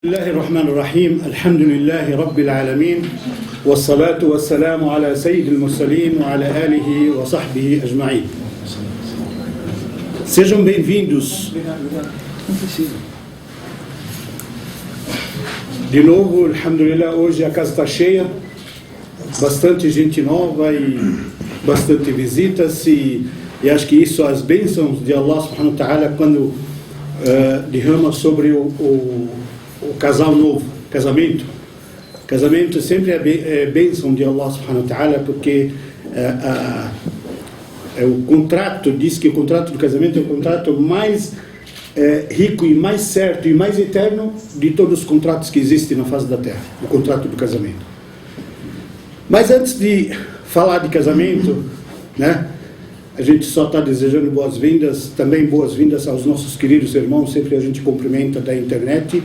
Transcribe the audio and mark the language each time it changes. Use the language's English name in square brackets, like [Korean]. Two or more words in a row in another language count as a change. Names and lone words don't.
[Arabic] الله الرحمن الرحيم الحمد لله رب العالمين والصلاة والسلام على سيد المرسلين وعلى آله وصحبه أجمعين. [Portuguese] Sejam bem-vindos de novo, alhamdulillah. Hoje a casa está cheia, bastante gente nova e bastante visitas, e acho que isso, as bênçãos de Allah [Arabic] سبحانه وتعالى, [Portuguese] quando derrama sobre o casal novo, casamento sempre é bênção de Allah [Arabic] سبحانه وتعالى, [Portuguese] porque o contrato diz que o contrato do casamento é o contrato mais rico e mais certo e mais eterno de todos os contratos que existem na face da terra, o contrato do casamento. Mas antes de falar de casamento, né, a gente só está desejando boas-vindas, também boas-vindas aos nossos queridos irmãos, sempre a gente cumprimenta da internet.